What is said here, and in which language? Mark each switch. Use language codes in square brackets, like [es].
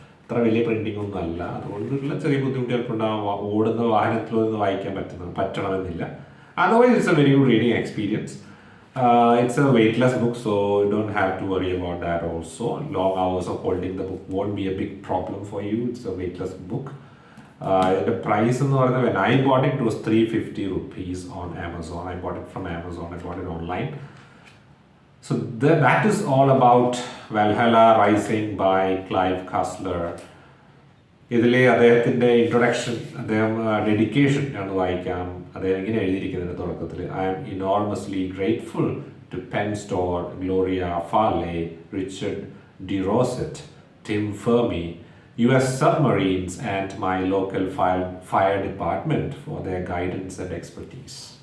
[ml] അത്ര വലിയ പ്രിൻറ്റിംഗ് ഒന്നും അല്ല, അതുകൊണ്ടുള്ള ചെറിയ ബുദ്ധിമുട്ടുകൾക്കുണ്ടാകും. ഓടുന്ന വാഹനത്തിലൊന്നും വായിക്കാൻ പറ്റണമെന്നില്ല. [en] Otherwise it's a very good reading experience. It's a weightless book, so you don't have to worry about that also. Long hours of holding the book won't be a big problem for you. It's a weightless book. The price [ml] എന്ന് പറയുന്നത് [en] when I bought it was 350 rupees on Amazon. I bought it from Amazon. I bought it online. So that is all about Valhalla Rising by Clive Cussler. [ml] ഇതിലെ അദ്ദേഹത്തിൻ്റെ introduction, അദ്ദേഹം dedication ഞാൻ വായിക്കാം. അദ്ദേഹം ഇങ്ങനെ എഴുതിയിരിക്കുന്നതിൻ്റെ തുടക്കത്തിൽ: [en] I am enormously grateful to Penn Stohr, Gloria Farley, Richard D Rosett, Tim Fermi, US submarines and my local fire department for their guidance and expertise.